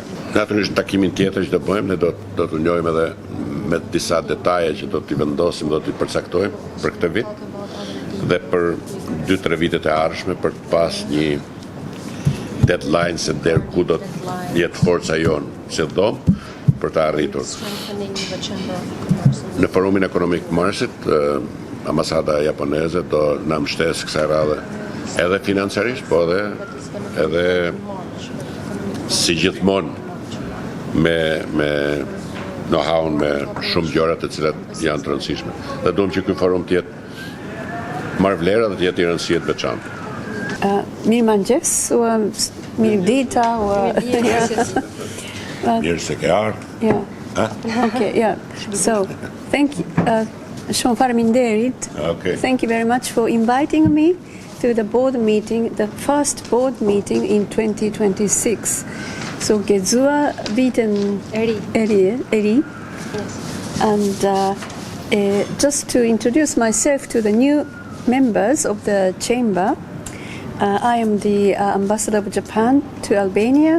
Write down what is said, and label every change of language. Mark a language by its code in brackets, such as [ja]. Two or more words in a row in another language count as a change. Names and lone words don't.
[sq] Natyrisht takimin tjetër që do bëjmë, ne do të njojmë edhe me disa detaje që do t'i vendosim, do t'i përcaktojmë për këtë vit dhe për 2-3 vitet e ardhshme për të pas një deadline se deri ku do të jetë forca jonë si dhomë për të arritur. Në forumin ekonomik marsit, ambasada japoneze do na mbështesë kësaj radhe edhe financiarisht, po edhe si gjithmonë me know-how me shumë gjëra të cilat janë të rëndësishme. Dhe duam që ky forum të jetë marr vlera dhe të jetë i rëndësishëm të veçantë. Mirëmëngjes, mirëdita, Mirë se ke ardhur. [en] Yeah. Okay, yeah. So, thank you. [sq] Shumë faleminderit. [en] Okay. Thank you very much for inviting me to the board meeting, the first board meeting in 2026. [sq] So, Gezua Viten Eri. [en] And just to introduce myself to the new members of the chamber, I am the ambassador of Japan to Albania.